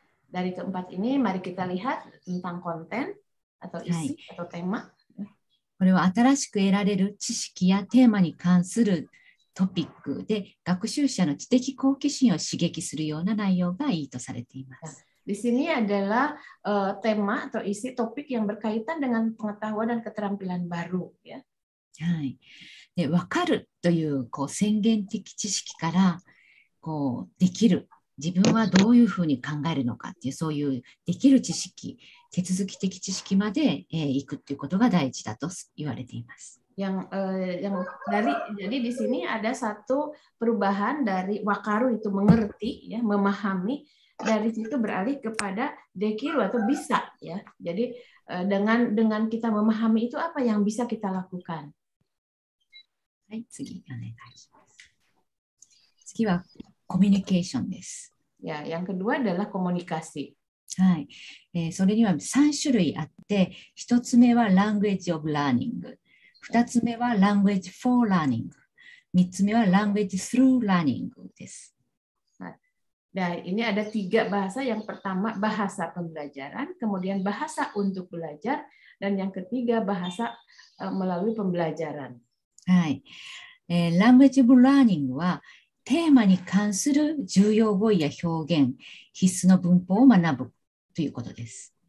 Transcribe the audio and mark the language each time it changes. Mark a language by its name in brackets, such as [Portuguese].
[Indonesian] Dari keempat ini, mari kita lihat tentang konten atau isi atau tema. [Japanese] これは新しく得られる知識やテーマに関するトピックで、学習者の知的好奇心を刺激するような内容がいいとされています。 [Indonesian] Di sini adalah tema atau isi topik yang berkaitan dengan pengetahuan dan keterampilan baru. Ya. [Japanese] はい。で、分かるという宣言的知識からできる、自分はどういうふうに考えるのかっていう、そういうできる知識、手続き的知識までいくっていうことが大事だと言われています。 [Indonesian] Jadi di sini ada satu perubahan dari wakaru itu mengerti, ya, memahami, dari situ beralih kepada dekiru atau bisa, ya. Jadi dengan kita memahami itu apa yang bisa kita lakukan. [Japanese] はい、次お願いします。次はコミュニケーションです。 [Indonesian] Ya, yang kedua adalah komunikasi. [Japanese] はい、それには3種類あって、1つ目は language of learning、2つ目は language for learning、3つ目は language through learning です。 [Indonesian] Nah, ini ada 3 bahasa. Yang pertama bahasa pembelajaran, kemudian bahasa untuk belajar, dan yang ketiga bahasa melalui pembelajaran. [Japanese] はい、language of learning はテーマに関する重要語彙や表現、必須の文法を学ぶということです。